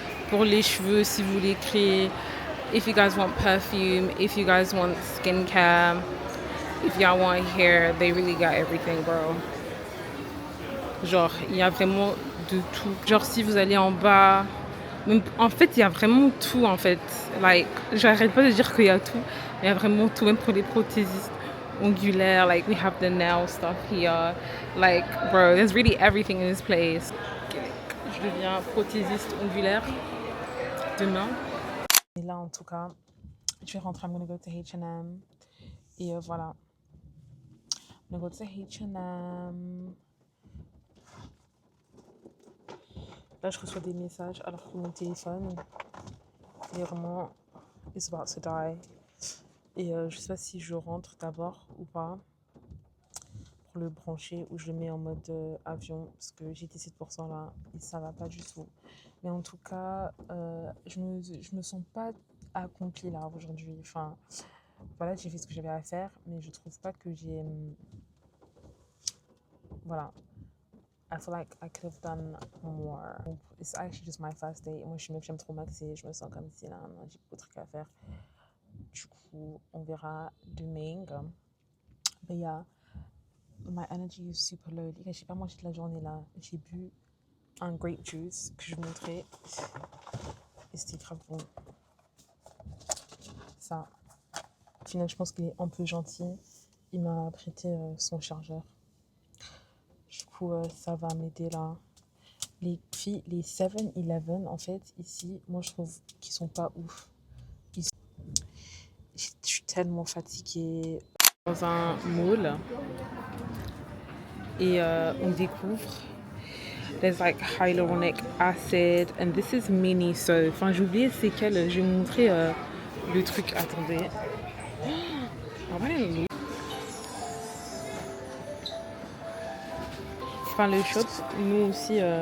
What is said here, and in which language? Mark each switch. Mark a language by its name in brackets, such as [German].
[French] Pour les cheveux, si vous voulez créer. [English] If you guys want perfume, if you guys want skincare, if y'all want hair, they really got everything, bro. [French] Genre, il y a vraiment de tout. Genre, si vous allez en bas, même, en fait, il y a vraiment tout, en fait. Like, j'arrête pas de dire qu'il y a tout. Il y a vraiment tout, même pour les prothésistes ongulaires. [English] Like, we have the nail stuff here. Like, bro, there's really everything in this place. [French] Je deviens prothésiste ongulaire demain. Et là, en tout cas, je vais rentrer. [English] I'm gonna go to H&M. [French] Et voilà. [English] I'm gonna go to H&M. [French] Là, je reçois des messages alors que mon téléphone est vraiment [English] is about to die. [French] Et je sais pas si je rentre d'abord ou pas pour le brancher ou je le mets en mode avion parce que j'ai été 7% là et ça va pas du tout. Mais en tout cas, je me sens pas accomplie là aujourd'hui. Enfin, voilà, j'ai fait ce que j'avais à faire, mais je trouve pas que j'ai... voilà. [English] I feel like I could have done more. It's actually just my first day. [French] Et moi, j'aime trop maxer. Je me sens comme si là, j'ai beaucoup de trucs à faire. Du coup, on verra demain. [English] Mais yeah, my energy is super low. [French] Je sais pas mangé toute la journée là. J'ai bu un grape juice que je vous montrais. Et c'était grave bon. Ça. Au final, je pense qu'il est un peu gentil. Il m'a prêté son chargeur. Du coup, ça va m'aider là. Les filles, les 7-Eleven, en fait, ici, moi, je trouve qu'ils sont pas ouf. Je suis tellement fatiguée. Dans un mall. Et on découvre. [English] There's like hyaluronic acid. And this is mini so. [French] Enfin, j'ai oublié c'est quel. Je vais vous montrer le truc. Attendez. Enfin, le shop, nous aussi.